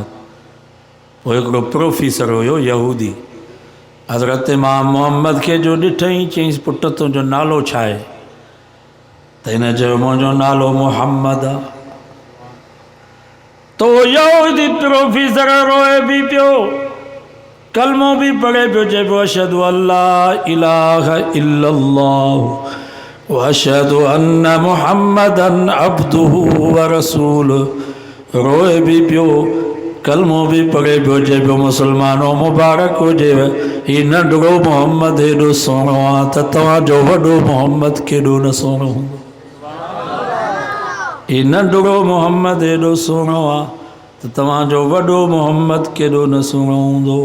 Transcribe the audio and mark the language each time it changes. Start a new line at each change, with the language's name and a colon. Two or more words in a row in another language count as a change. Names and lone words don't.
Sindhi: पोइ हिकिड़ो प्रोफेसर हुयो यहूदी, हज़रत इमाम मोहम्मद खे जो ॾिठईं चईंसि पुट तुंहिंजो नालो छा आहे? त हिन चयो मुंहिंजो नालो मोहम्मद आहे। तो यहूदी प्रोफेसर रोए बि पियो, कलमो बि पढ़े पियो, चए पियो
Arabic: أشهد أن لا إله إلا الله وأشهد أن محمدا عبده ورسوله.
Sindhi: रोए बि पियो, कलमो बि पढ़े पियो, चए पियो मुसलमानों मुबारक हुजेव, हीउ नंढड़ो मोहम्मद हेॾो सुहिणो आहे त तव्हांजो वॾो मोहम्मद केॾो न सुहिणो हूंदो। हीउ नंढड़ो मोहम्मद हेॾो सुहिणो आहे त तव्हांजो वॾो मोहम्मद केॾो न सुहिणो हूंदो।